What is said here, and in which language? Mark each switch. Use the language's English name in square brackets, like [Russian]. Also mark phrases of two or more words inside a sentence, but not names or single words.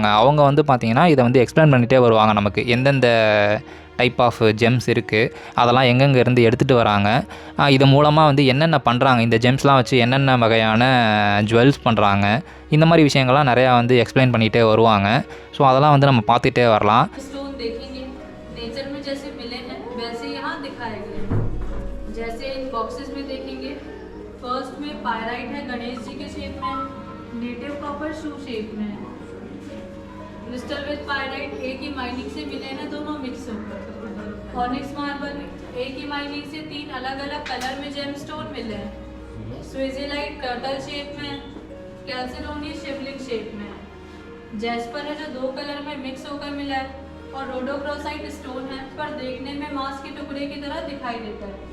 [Tamil] அவங்க வந்து பார்த்திங்கன்னா இதை வந்து எக்ஸ்பிளைன் பண்ணிகிட்டே வருவாங்க நமக்கு. எந்தெந்த [English] type of gems [Tamil] இருக்குது, அதெல்லாம் எங்கெங்கே இருந்து எடுத்துகிட்டு வராங்க, இது மூலமாக வந்து என்னென்ன பண்ணுறாங்க, இந்த ஜெம்ஸ்லாம் வச்சு என்னென்ன வகையான ஜுவல்ஸ் பண்ணுறாங்க, இந்த மாதிரி விஷயங்கள்லாம் நிறையா வந்து எக்ஸ்பிளைன் பண்ணிகிட்டே வருவாங்க. ஸோ அதெல்லாம் வந்து நம்ம பார்த்துட்டே வரலாம். [Hindi] जैसे इन बॉक्सेस में देखेंगे, फर्स्ट में पायराइट है गणेश जी के शेप में, [English] native copper shoe shape [Hindi] में है, [English] crystal with pyrite [Hindi] एक ही माइनिंग से मिले हैं, दोनों मिक्स होकर, [English] onyx marble [Hindi] एक ही माइनिंग से 3 अलग अलग कलर में [English] gem stone [Hindi] मिले हैं, स्विट्जरलैंड [English] turtle shape [Hindi] में, कैल्सिडोनी शिवलिंग शेप में, जैस्पर है जो 2 कलर में मिक्स होकर मिला है, और [English] rhodochrosite stone [Hindi] है, पर देखने में मांस के टुकड़े की तरह दिखाई देता है।